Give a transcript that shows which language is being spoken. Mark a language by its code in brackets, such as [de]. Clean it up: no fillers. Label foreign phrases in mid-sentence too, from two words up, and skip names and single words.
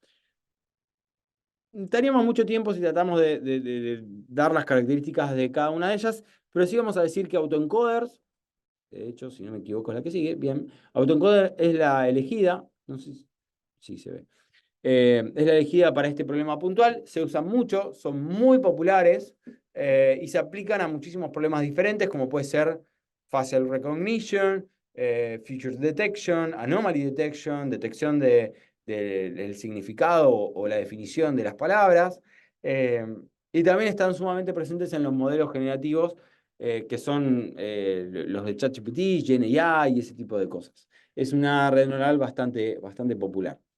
[es] Estaríamos mucho tiempo si tratamos de dar las características de cada una de ellas, pero sí vamos a decir que autoencoders, de hecho, si no me equivoco es la que sigue, bien, autoencoder es la elegida, no sé si se ve. Es la elegida para este problema puntual, se usan mucho, son muy populares y se aplican a muchísimos problemas diferentes, como puede ser [en] facial recognition, feature detection, anomaly detection, [es] detección del significado o la definición de las palabras. Y también están sumamente presentes en los modelos generativos que son los de ChatGPT, GenAI y ese tipo de cosas. Es una red neuronal bastante popular.